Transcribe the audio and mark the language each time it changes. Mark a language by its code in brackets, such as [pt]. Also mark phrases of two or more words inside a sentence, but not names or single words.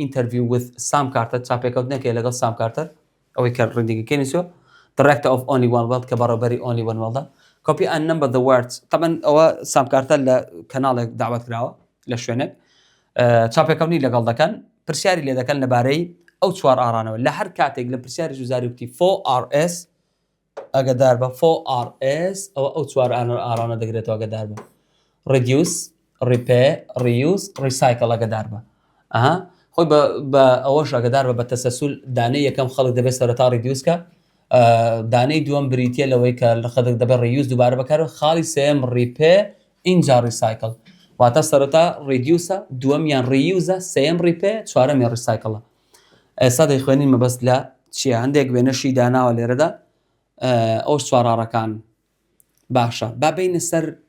[en] interview with Sam Carter [ckb] چاپێکەوتنێکی لەگەڵ [en] Sam Carter [ckb] ئەوەی کە ڕێندیگەکەی نووسیوە [en] director of Only One World [ckb] کە بەڕێوەبەری [en] Only One World copy and number the words [ckb] طبعا ئەوە [en] Sam [ckb] Carter لە کەناڵێک داوەت کراوە لە شوێنێک چاپێکەوتنی لەگەڵ دەکەن پرسیاری لێ دەکەن لەبارەی ئەو چوار ئارانەوە لە هەر کاتێک لە پرسیاری ژوزاری وتی 4RS ئەگەدار بە 4RS ئەو چوار ئارانە دەگرێتەوە ئەگەدار بە [en] reduce repair reuse recycle [ckb] ئەگەدار بە خۆی بە ئەوەش ئەگەدار بە تەسەسول دانەی یەکەم خەڵک دەبێت سەرەتا ریدیوسکە دانەی دووەم بریتە لەوەی کە لە خەڵک دەبێت ریوز دووبارە بەکارەوە خاڵی سێم repair اینجا recycle واتە سەرەتا ریدیوسە دووەمیان ریوزە سێم repair چوارەمیان recycle ئێستا دەیخوێنین مەبەست لە چیە هەندێک وێنەشی داناوە لێرەدا ئەو چوار ئاڕەکان باشە با بینە سەر